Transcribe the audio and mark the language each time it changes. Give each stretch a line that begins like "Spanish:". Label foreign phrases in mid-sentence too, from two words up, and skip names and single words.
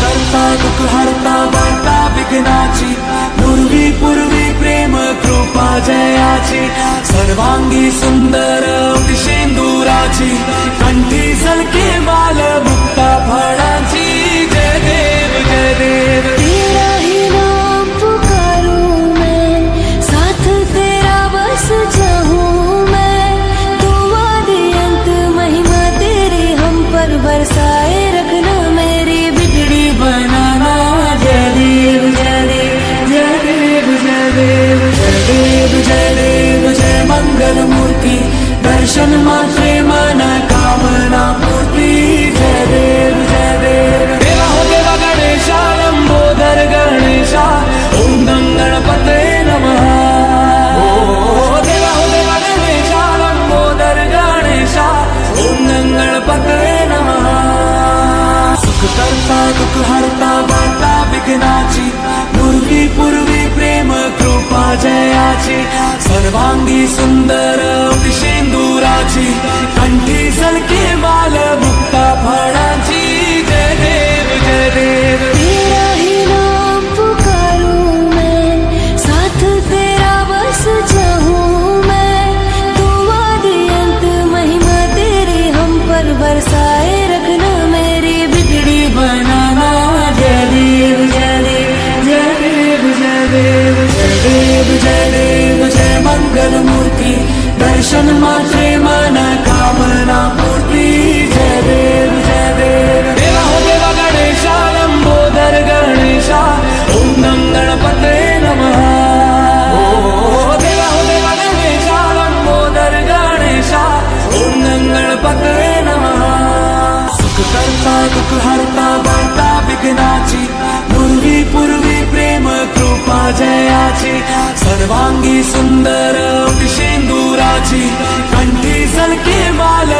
Marathi: करता दुःख हरता वार्ता विघ्नाची पूर्वी पूर्वी प्रेम कृपा जयाची सर्वांगी सुंदर शेंदुराची कंठी झलके माल मुक्ता फळाची जय देव जय देव।
Hindi: तेरा ही नाम पुकारूं मैं, साथ तेरा बस जाऊं मैं, तू आदि अंत महिमा तेरी हम पर बरसाए रखना, मेरी बिगड़ी बनाना।
Marathi: जय देव जय देव जय देव जय देव जय देव जय देव जय मंगल मूर्ति दर्शन मात्रे मन कामना पूर्ति। जय देव जय देव।
Hindi: देवा हो देवा गणेशा लंबोदर गणेशा
Sanskrit: ओम गं गणपते नमः।
Hindi: देवा हो देवा गणेशा लंबोदर गणेशा
Sanskrit: ओम गं गणपते नमः।
Marathi: सुख करता दुःख हरता वार्ता विघ्नाची पूर्वी पूर्वी प्रेम कृपा जयाची सर्वांगी सुंदर शेंदुराची कंठी झलके माल मुक्ता फळाची। जय देव जय देव।
Hindi: तेरा ही नाम पुकारूं मैं, साथ तेरा बस जाऊं मैं, तू आदि अंत महिमा तेरी हम पर बरसाए रखना, मेरी बिगड़ी बनाना।
Marathi: जय देव जय देव जय देव जय देव जय देव जय देव जय मंगल मूर्ति दर्शन मात्रे मन कामना पूर्ति। जय देव जय देव।
Hindi: देवा हो देवा गणेशा लंबोदर गणेशा
Sanskrit: ओम गं गणपते नमः।
Hindi: देवा हो देवा गणेशा लंबोदर गणेशा
Sanskrit: ओम गं गणपते नमः।
Marathi: सुख करता दुःख हरता वार्ता विघ्नाची पूर्वी पूर्वी प्रेम कृपा जयाची सर्वांगी सुंदर शेंदुराची कंठी झलके माल